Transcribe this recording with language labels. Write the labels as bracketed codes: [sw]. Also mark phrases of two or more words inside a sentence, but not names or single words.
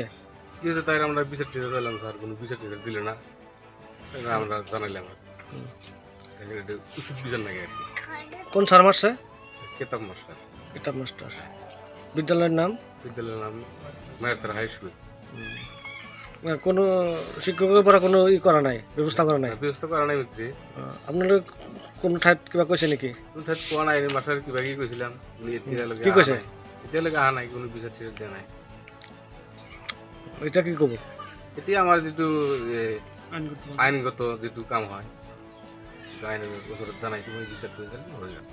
[bn] কি হয়েছে তাই আমরা বিচার টিচার দিলাম স্যার, কোনো বিচার টিচার দিল না, আমরা জানাইলাম উচিত বিচার নাকি আর কি। কোন স্যার মারছে? কেতাব মাস্টার। কেতাব মাস্টার। বিদ্যালয়ের নাম? বিদ্যালয়ের নাম মায়ারচর হাই স্কুল। কোনো শিক্ষকের পরে কোনো ই করা নাই, ব্যবস্থা করা নাই? ব্যবস্থা করা নাই মিত্রী। [as] আপনাদের কোন ঠাইত কিবা কৈছে নেকি? কোন ঠাইত কোৱা নাই, মাস্টার কিবা কি কৈছিলাম কি কৈছে? এতিয়ালৈকে অহা নাই, কোনো বিচাৰ চিচাৰ দিয়া নাই। এটা কি কব? এতিয়া আমাৰ যিটো আইনগত যিটো কাম হয় আইনৰ ওচৰত জানাইছো মই, বিচাৰটো হৈ গ'ল।